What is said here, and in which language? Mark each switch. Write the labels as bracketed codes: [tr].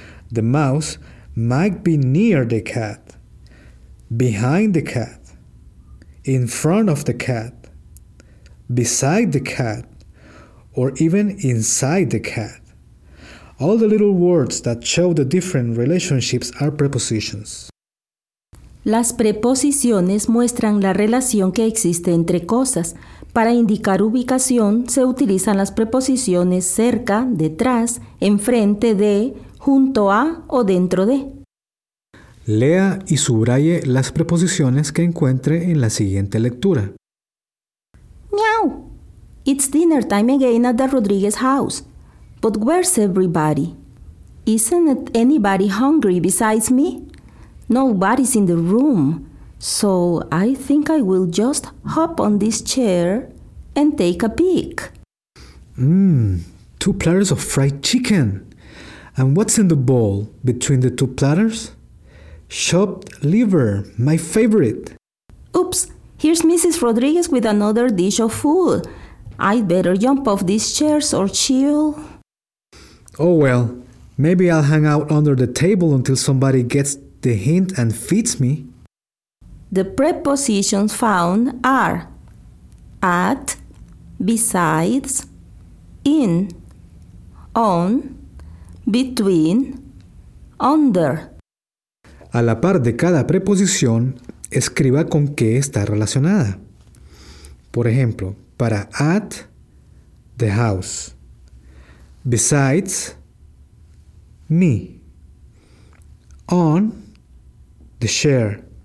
[en] The mouse might be near the cat, behind the cat, in front of the cat, beside the cat, or even inside the cat. All the little words that show the different relationships are prepositions. [es] Las preposiciones muestran la relación que existe entre cosas. Para indicar ubicación, se utilizan las preposiciones cerca, detrás, enfrente de, junto a o dentro de. Lea y subraye las preposiciones que encuentre en la siguiente lectura. ¡Miau! [en] It's dinner time again at the Rodriguez house. But where's everybody? Isn't anybody hungry besides me? Nobody's in the room, so I think I will just hop on this chair and take a peek. Mmm, two platters of fried chicken. And what's in the bowl between the two platters? Chopped liver, my favorite. Oops, here's Mrs. Rodriguez with another dish of food. I'd better jump off these chairs or chill. Oh well, maybe I'll hang out under the table until somebody gets the hint and feeds me. The prepositions found are at, besides, in, on, between, under. [es] A la par de cada preposición, escriba con qué está relacionada. Por ejemplo, para at, the house. [en] Besides, me. On, the chair.